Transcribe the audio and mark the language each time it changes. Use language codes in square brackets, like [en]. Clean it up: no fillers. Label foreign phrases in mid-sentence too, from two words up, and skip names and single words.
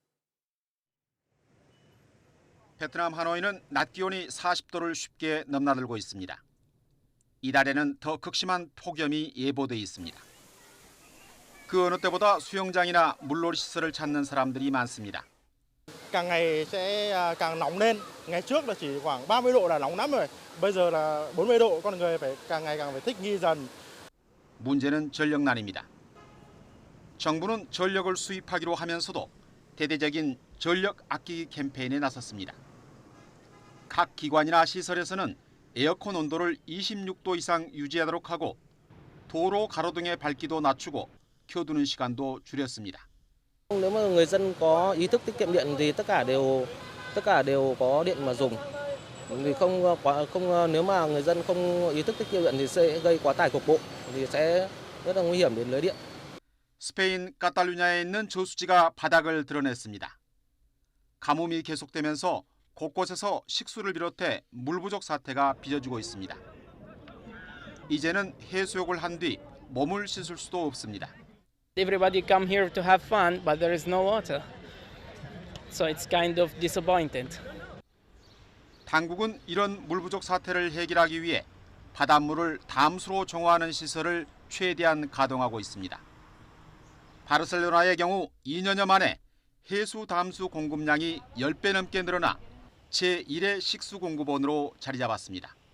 [ko] 베트남 하노이는 낮 기온이 40도를 쉽게 넘나들고 있습니다. 이달에는 더 극심한 폭염이 예보돼 있습니다. 그 어느 때보다 수영장이나 물놀이 시설을 찾는 사람들이 많습니다. [vi] càng ngày sẽ càng nóng lên. Ngày trước là chỉ khoảng 30 độ là nóng lắm rồi. Bây giờ là 40 độ, con người phải càng ngày càng phải thích nghi dần. [ko] 문제는 전력난입니다. 정부는 전력을 수입하기로 하면서도 대대적인 전력 아끼기 캠페인에 나섰습니다. 각 기관이나 시설에서는 에어컨 온도를 26도 이상 유지하도록 하고 도로 가로등의 밝기도 낮추고 켜두는 시간도 줄였습니다. [vi] Nếu mà người dân có ý thức tiết kiệm điện thì tất cả đều có điện mà dùng. Vì nếu mà người dân không ý thức tiết kiệm điện thì sẽ gây quá tải cục bộ thì sẽ rất là nguy hiểm đến lưới điện. [ko] 스페인 카탈루냐에 있는 저수지가 바닥을 드러냈습니다. 가뭄이 계속되면서 곳곳에서 식수를 비롯해 물 부족 사태가 빚어지고 있습니다. 이제는 해수욕을 한 뒤 몸을 씻을 수도 없습니다. [en] Everybody come here to have fun, but there is no water. So it's kind of disappointed. [ko] 당국은 이런 물 부족 사태를 해결하기 위해 바닷물을 담수로 정화하는 시설을 최대한 가동하고 있습니다. 바르셀로나의 경우 2년여 만에 해수 담수 공급량이 10배 넘게 늘어나 제1의 식수 공급원으로 자리 잡았습니다.